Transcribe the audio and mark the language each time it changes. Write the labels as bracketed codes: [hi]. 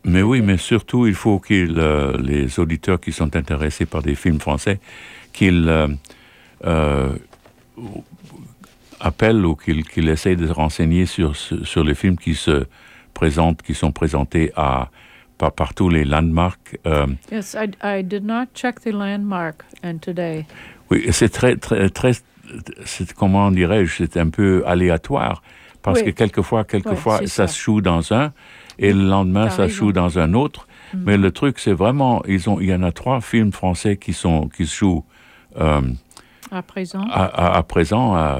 [fr] Mais oui, mais surtout, il faut que les auditeurs qui sont intéressés par des films français, qu'ils appelle ou qu'il essaye de se renseigner sur les films qui se présentent, qui sont présentés à partout les landmarks. [en] Yes, I did not check the landmark and today. [fr] Oui, c'est très c'est, comment dirais-je, c'est un peu aléatoire parce oui. que quelquefois oui, ça se joue dans un et le lendemain ça se joue dans un autre. Mm-hmm. Mais le truc, c'est vraiment, il y en a trois films français qui se jouent à présent,